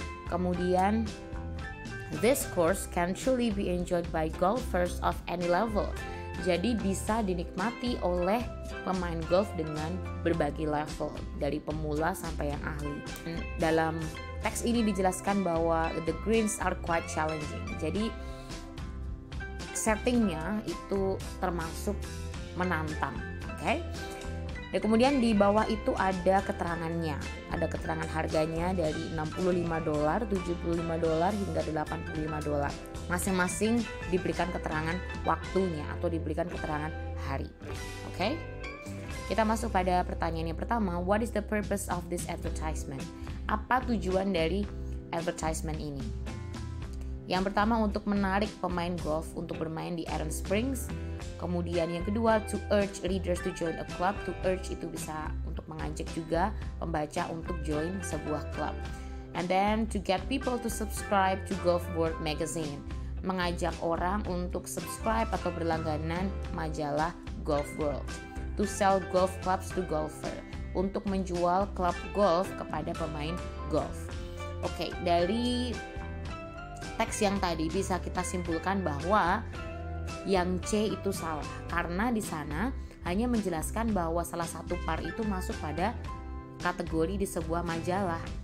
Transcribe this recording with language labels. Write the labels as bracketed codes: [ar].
[en] Kemudian this course can truly be enjoyed by golfers of any level. [id] Jadi bisa dinikmati oleh pemain golf dengan berbagai level, dari pemula sampai yang ahli. Dalam teks ini dijelaskan bahwa [en] the greens are quite challenging. [id] Jadi settingnya itu termasuk menantang, oke? Dan kemudian di bawah itu ada keterangannya, ada keterangan harganya dari $65, $75 hingga $85. Masing-masing diberikan keterangan waktunya atau diberikan keterangan hari, oke? Kita masuk pada pertanyaan yang pertama, [en] what is the purpose of this advertisement? [id] Apa tujuan dari advertisement ini? Yang pertama untuk menarik pemain golf untuk bermain di Aaron Springs. Kemudian yang kedua [en] to urge readers to join a club. [id] To urge itu bisa untuk mengajak juga pembaca untuk join sebuah klub. [en] And then to get people to subscribe to Golf World Magazine. [id] Mengajak orang untuk subscribe atau berlangganan majalah Golf World. [en] To sell golf clubs to golfer. [id] Untuk menjual klub golf kepada pemain golf. Oke, dari teks yang tadi bisa kita simpulkan bahwa yang C itu salah karena di sana hanya menjelaskan bahwa salah satu par itu masuk pada kategori di sebuah majalah.